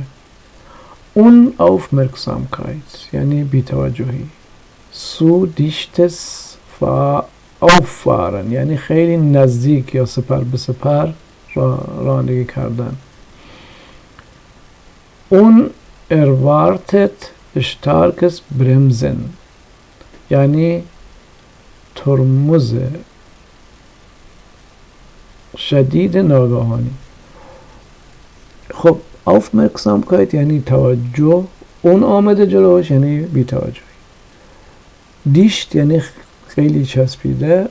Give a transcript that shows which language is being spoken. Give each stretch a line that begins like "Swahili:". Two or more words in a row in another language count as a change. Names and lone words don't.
Persian: اون Aufmerksamkeit یعنی بی‌توجهی.
German: zu dicht auffahren
Persian: یعنی خیلی نزدیک یا سپر به سپر رانندگی کردن. اون
German: erwartet starkes Bremsen
Persian: یعنی ترمز شدید ناگهانی. خب Aufmerksamkeit یعنی توجه، اون آمده جلوش یعنی بی‌توجهی. دیشت یعنی خیلی چسبیده.